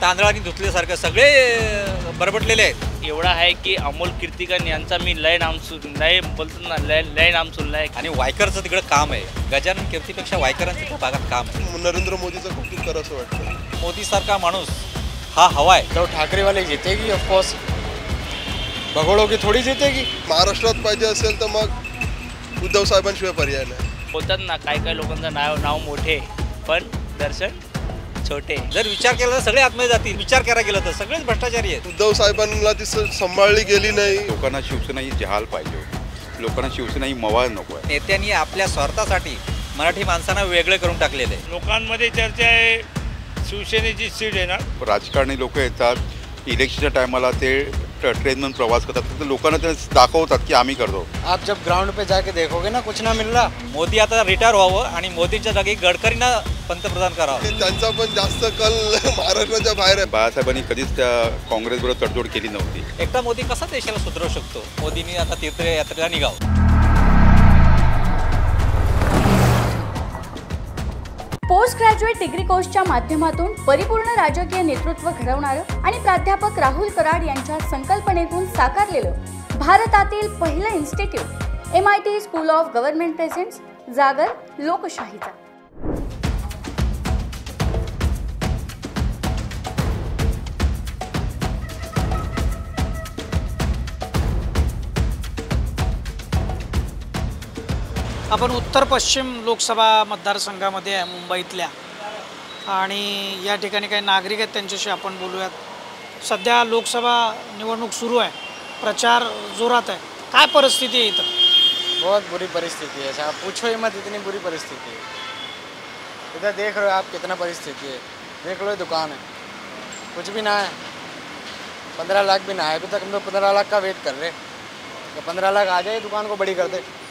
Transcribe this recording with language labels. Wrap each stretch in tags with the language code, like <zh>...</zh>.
<mr>तांदळाने धुतल्यासारखं सगळे बरबटलेले आहेत. एवढा आहे की अमोल कीर्तिकन यांचा मी लय नाम बोलतो ना, लय नाम सुनलाय. आणि वायकरचं तिकडं काम आहे. गजानन कीर्तीपेक्षा वायकरांचं त्या भागात काम आहे. नरेंद्र मोदीचं कौतुक करा असं वाटतं. मोदीसारखा माणूस हा हवा आहे.</mr> <hi>तो ठाकरे वाले जीतेगी ऑफकोर्स, भगोड़ों की थोड़ी जीतेगी.</hi> <mr>महाराष्ट्रात पाहिजे असेल तर मग उद्धव साहेबांशिवाय पर्याय नाही. बोलतात ना, काय लोकांचं नाव मोठे पण दर्शन छोटे. जर विचार केला तर सगळे आतमध्ये जातील. विचार करायला गेलं तर सगळेच भ्रष्टाचारी आहेत. उद्धव साहेबांना ती सांभाळली गेली नाही. लोकांना शिवसेना ही जहाल पाहिजे, लोकांना शिवसेना ही मवाळ नको आहे. नेत्यांनी आपल्या स्वार्थासाठी मराठी माणसांना वेगळे करून टाकलेले आहे. लोकांमध्ये चर्चा आहे शिवसेनेची सीट येणार. राजकारणी लोक येतात इलेक्शनच्या टायमाला, ते ट्रेनमधून प्रवास करतात, तर लोकांना ते दाखवतात की आम्ही करतो.</mr> <hi>आप जब ग्राउंड पे जाके देखोगे ना, कुछ ना मिल रहा.</hi> <mr>मोदी आता रिटायर व्हावं आणि मोदींच्या जागी गडकरींना पंतप्रधान करावं. त्यांचा पण जास्त कल महाराष्ट्राच्या बाहेर आहे. बाळासाहेबांनी कधीच त्या काँग्रेसबरोबर तडजोड केली नव्हती. एकटा मोदी कसा देशाला सुधारू शकतो? मोदींनी आता तीर्थयात्रेला निघावं. पोस्ट ग्रॅज्युएट डिग्री कोर्सच्या माध्यमातून परिपूर्ण राजकीय नेतृत्व घडवणारं आणि प्राध्यापक राहुल कराड यांच्या संकल्पनेतून साकारलेलं भारतातील पहिलं institute MIT school of government presents जागर लोकशाहीचा. आपण उत्तर पश्चिम लोकसभा मतदारसंघामध्ये आहे मुंबईतल्या, आणि या ठिकाणी काही नागरिक आहेत, त्यांच्याशी आपण बोलूयात. सध्या लोकसभा निवडणूक सुरू आहे, प्रचार जोरात आहे. काय परिस्थिती आहे इथं?</mr> <hi>बहुत बुरी परिस्थिति है साहब, पूछो ही मत, इतनी बुरी परिस्थिति है. इधर देख रहे हो आप कितना परिस्थिति है. देख लो दुकान है, कुछ भी ना है. 15 लाख भी ना है अभी तक. हम लोग 15 लाख का वेट कर रहे हैं. 15 लाख आ जाए दुकान को बड़ी कर दे.</hi>